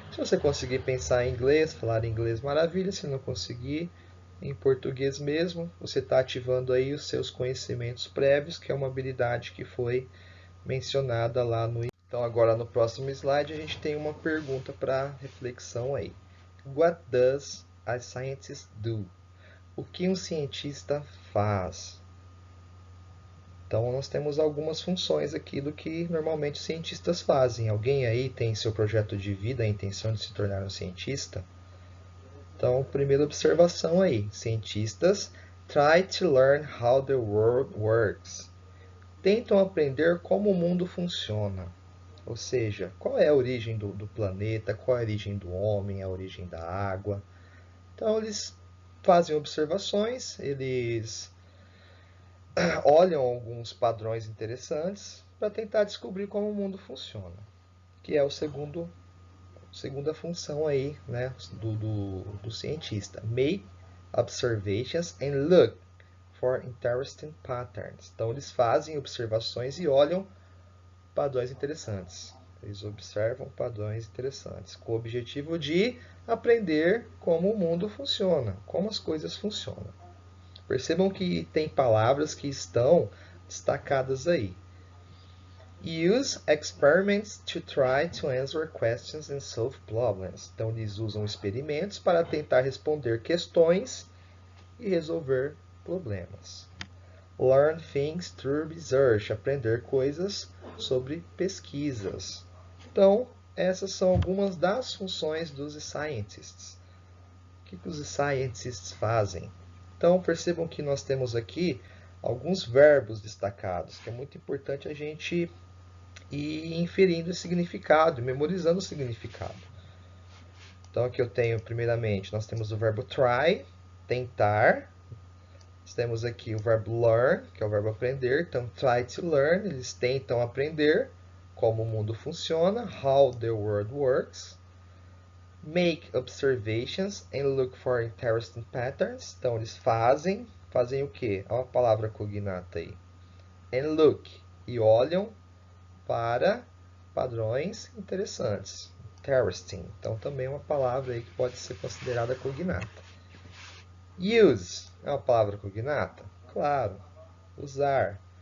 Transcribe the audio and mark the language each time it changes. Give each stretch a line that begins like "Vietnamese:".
Portuguese: Se você conseguir pensar em inglês, falar em inglês, maravilha. Se não conseguir, em português mesmo, você está ativando aí os seus conhecimentos prévios, que é uma habilidade que foi mencionada lá no... Então, agora no próximo slide, a gente tem uma pergunta para reflexão aí.
English: What does a scientist do?
Portuguese: O que um cientista faz? Então, nós temos algumas funções aqui do que normalmente os cientistas fazem. Alguém aí tem seu projeto de vida, a intenção de se tornar um cientista? Então, primeira observação aí.
English: Cientistas try to learn how the world works.
Portuguese: Tentam aprender como o mundo funciona. Ou seja, qual é a origem do planeta, qual é a origem do homem, a origem da água. Então, eles fazem observações, eles olham alguns padrões interessantes para tentar descobrir como o mundo funciona, que é a segunda função aí, né, do cientista.
English: Make observations and look for interesting patterns.
Portuguese: Então, eles fazem observações e olham padrões interessantes. Eles observam padrões interessantes, com o objetivo de aprender como o mundo funciona, como as coisas funcionam. Percebam que tem palavras que estão destacadas aí.
English: Use experiments to try to answer questions and solve problems.
Portuguese: Então, eles usam experimentos para tentar responder questões e resolver problemas.
English: Learn things through research.
Portuguese: Aprender coisas sobre pesquisas. Então, essas são algumas das funções dos scientists. O que os scientists fazem? Então, percebam que nós temos aqui alguns verbos destacados, que é muito importante a gente ir inferindo o significado, memorizando o significado. Então, aqui eu tenho, primeiramente, nós temos o verbo try, tentar. Nós temos aqui o verbo learn, que é o verbo aprender. Então,
English: try to learn,
Portuguese: eles tentam aprender como o mundo funciona,
English: how the world works. Make observations and look for interesting patterns.
Portuguese: Então, eles fazem o quê? Olha a palavra cognata aí.
English: And look,
Portuguese: e olham para padrões interessantes. Interesting. Então, também é uma palavra aí que pode ser considerada cognata. Use é uma palavra cognata? Claro. Usar.